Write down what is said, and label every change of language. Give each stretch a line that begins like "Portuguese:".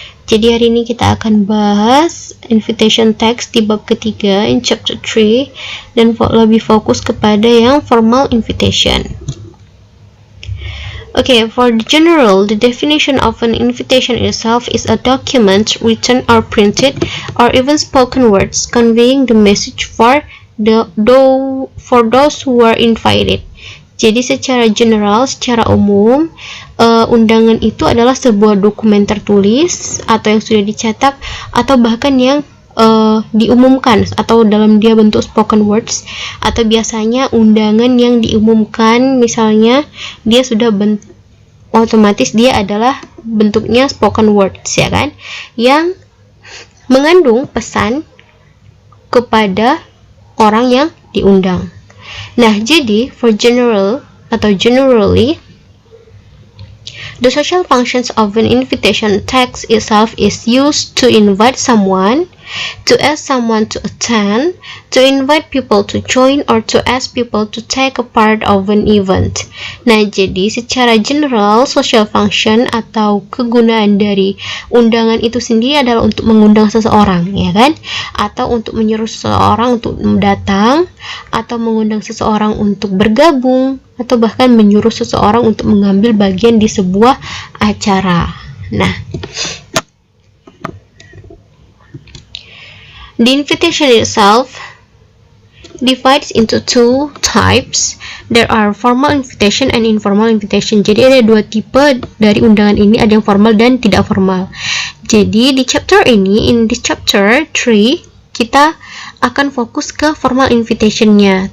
Indonesian: Jadi hari ini kita akan bahas invitation text di bab ketiga in chapter 3 dan lebih fokus kepada yang formal invitation.
English: Okay, for the general, the definition of an invitation itself is a document written or printed or even spoken words conveying the message for those who are invited.
Indonesian: Jadi secara general, secara umum, undangan itu adalah sebuah dokumen tertulis atau yang sudah dicetak atau bahkan yang diumumkan atau dalam dia bentuk spoken words, atau biasanya undangan yang diumumkan misalnya dia sudah otomatis dia adalah bentuknya spoken words, ya kan, yang mengandung pesan kepada orang yang diundang.
English: Nah, jadi for general atau generally, the social functions of an invitation text itself is used to invite someone, to ask someone to attend, to invite people to join, or to ask people to take a part of an event.
Indonesian: Nah, jadi secara general, social function atau kegunaan dari undangan itu sendiri adalah untuk mengundang seseorang, ya kan? Atau untuk menyuruh seseorang untuk datang, atau mengundang seseorang untuk bergabung, atau bahkan menyuruh seseorang untuk mengambil bagian di sebuah acara.
English: Nah, the invitation itself divides into two types. There are formal invitation and informal invitation.
Indonesian: Jadi ada dua tipe dari undangan ini, ada yang formal dan tidak formal. Jadi di chapter ini, in this chapter 3, kita akan fokus ke formal invitation-nya.